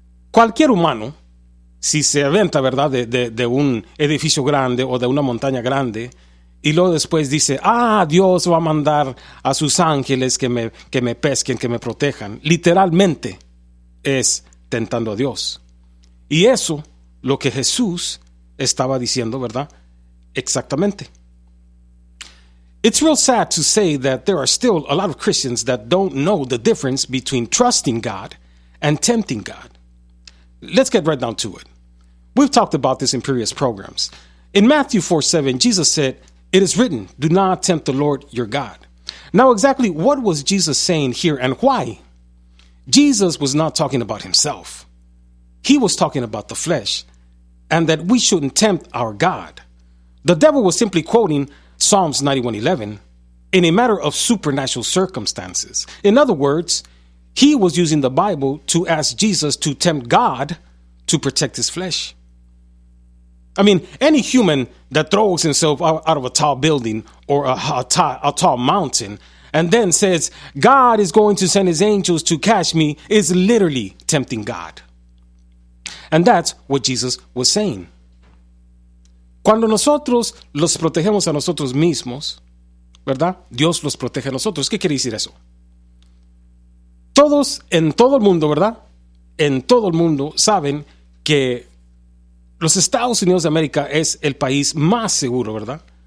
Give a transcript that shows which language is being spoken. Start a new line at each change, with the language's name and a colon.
Spanish: Cualquier humano, si se aventa, ¿verdad?, de un edificio grande o de una montaña grande, y luego después dice, Dios va a mandar a sus ángeles que me pesquen, que me protejan. Literalmente es tentando a Dios. Y eso, lo que Jesús estaba diciendo, ¿verdad? Exactamente.
English: It's real sad to say that there are still a lot of Christians that don't know the difference between trusting God and tempting God. Let's get right down to it. We've talked about this in previous programs. In Matthew 4:7, Jesus said, it is written, do not tempt the Lord your God. Now, exactly what was Jesus saying here and why? Jesus was not talking about himself. He was talking about the flesh and that we shouldn't tempt our God. The devil was simply quoting Psalms 91:11 in a matter of supernatural circumstances. In other words, he was using the Bible to ask Jesus to tempt God to protect his flesh. I mean, any human that throws himself out of a tall building or a tall mountain and then says, God is going to send his angels to catch me, is literally tempting God. And that's what Jesus was saying.
Spanish: Cuando nosotros los protegemos a nosotros mismos, ¿verdad? Dios los protege a nosotros. ¿Qué quiere decir eso? Todos en todo el mundo, ¿verdad? En todo el mundo saben que los Estados Unidos de América es el país más seguro, ¿verdad?